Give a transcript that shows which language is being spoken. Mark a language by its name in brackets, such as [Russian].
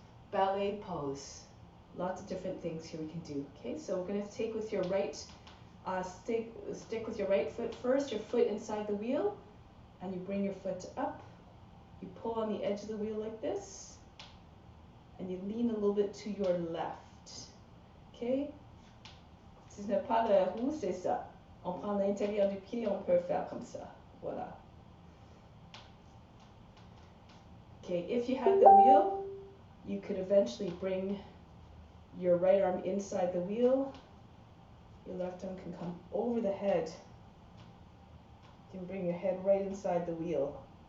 [English] Ballet pose. Lots of different things here we can do. Okay, so we're going to take with your right, stick with your right foot first, your foot inside the wheel, and you bring your foot up. You pull on the edge of the wheel like this, and you lean a little bit to your left. Okay? [French] Si ce n'est pas la roue, c'est ça. On prend l'intérieur du pied, on peut faire comme ça. Voilà. [English] Okay, if you had the wheel, you could eventually bring your right arm inside the wheel. Your left arm can come over the head. You can bring your head right inside the wheel.